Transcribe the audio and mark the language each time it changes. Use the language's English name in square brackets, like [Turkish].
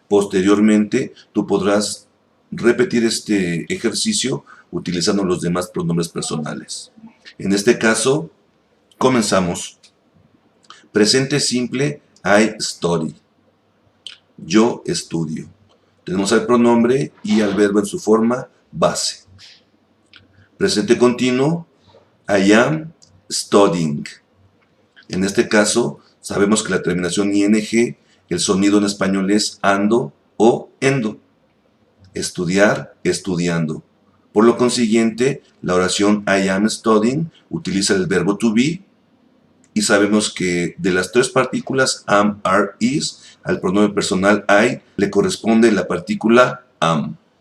[Spanish] Posteriormente, tú podrás repetir este ejercicio utilizando los demás pronombres personales. En este caso, comenzamos. Presente simple, [English] I study. [Spanish] Yo estudio. Tenemos al pronombre y al verbo en su forma base. Presente continuo, [English] I am studying. [Spanish] En este caso, sabemos que la terminación ing, el sonido en español es ando o endo. Estudiar, estudiando. Por lo consiguiente, la oración [English] I am studying [Spanish] utiliza el verbo to be y sabemos que de las tres partículas am, are, is, al pronombre personal I le corresponde la partícula am.